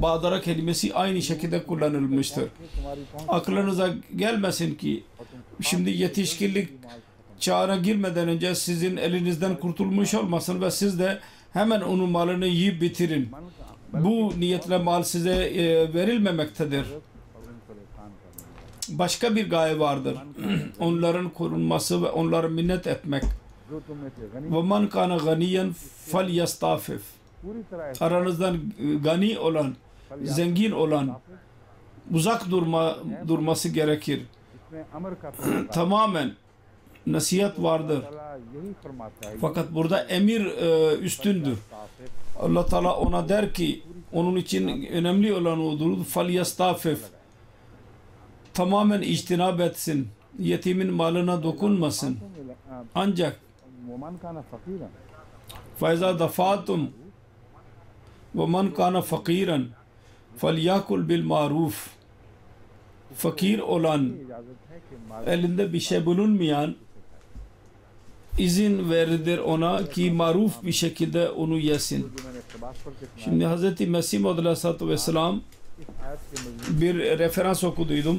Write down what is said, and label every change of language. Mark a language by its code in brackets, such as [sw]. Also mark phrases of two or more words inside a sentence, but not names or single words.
[tr] Badara kelimesi aynı şekilde kullanılmıştır. Aklınıza gelmesin ki şimdi yetişkinlik çağına girmeden önce sizin elinizden kurtulmuş olmasın ve siz de hemen onun malını yiyip bitirin. Bu niyetle mal size verilmemektedir. Başka bir gaye vardır. Onların korunması ve onlara minnet etmek. [ar] وَمَنْ كَانَ غَنِيًّا فَلْيَسْتَعْفِفْ. [tr] Aranızdan gani olan, zengin olan uzak durması gerekir. Tamamen nasihat vardır. Fakat burada emir üstündür. Allah Teala ona der ki onun için önemli olan odur. فَلْيَسْتَعْفِفْ. Tamamen içtinab etsin. Yetimin malına dokunmasın. [ar] Ancak فَاِذَا دَفَاتُمْ وَمَنْ كَانَ فَقِيرًا فَلْيَاكُلْ بِالْمَعْرُوفِ. [tr] fakir olan, elinde bir şey bulunmayan izin verilir ona ki maruf bir şekilde onu yesin. Şimdi Hz. Mesih Maud Aleyhisselatü Vesselam bir referans okuduydum.